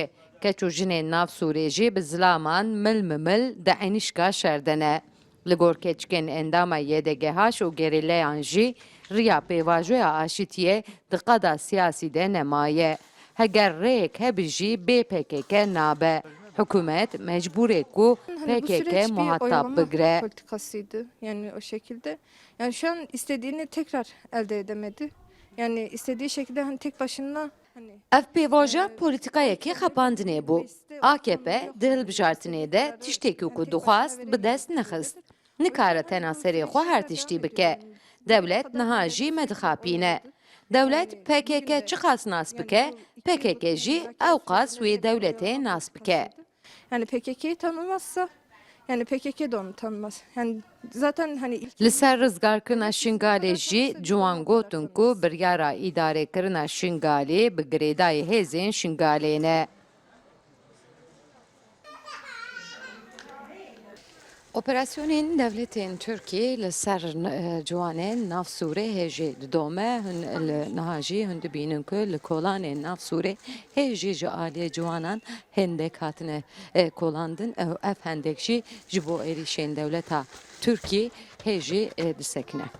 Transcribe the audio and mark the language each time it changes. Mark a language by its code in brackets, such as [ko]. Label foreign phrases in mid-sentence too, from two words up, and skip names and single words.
[ku] Keç û jinên Nav Sûrê jî bi zilaman mil di enîşka şer de ne. Li gor keçikên endama YDGH û gerîleyan jî riya pêvajoya aşîtiyê di qeda siyasî de nemaye. Heger rêyek hebe jî bê PKK nabe. Hükümet mecbur e ku [tr] Bu süreç PKK bir muhatap oyalama [ku] bigire. [tr] politikasıydı. Yani o şekilde. Yani şu an istediğini tekrar elde edemedi. Yani istediği şekilde hani tek başına hani [ku] Ev pêvaja polîtikayekî xepandinê bû. AKP di hilbijartinê de tiştekî ku dixwast bi dest nexist. Nikare tena serê xwe her tiştî bike. Dewlet niha jî medixapîne. Dewlet PKK çi qas nas bike, PKK jî ew qas wê dewletê nas bike. [tr] yani PKK'yı tanımazsa yani PKK de onu tanımaz. Yani zaten hani ilk [ku] Li ser rizgarkirina Şingalê jî ciwan gotin ku biryara îdarêkirina Şingalê bi girêdayê hêzên Şingalê ne. Operasyonên devletên Tirkiyê li ser ciwanên Nav Sûrê hêjî didome hûn li niha jî hûn dibînin ku li kolanên Nav Sûrê hêjî ji aliyê ciwanan hindek hatine kolandin ev hendek jî ji bo êrişên dewleta Tirkiyê hêjî disekine.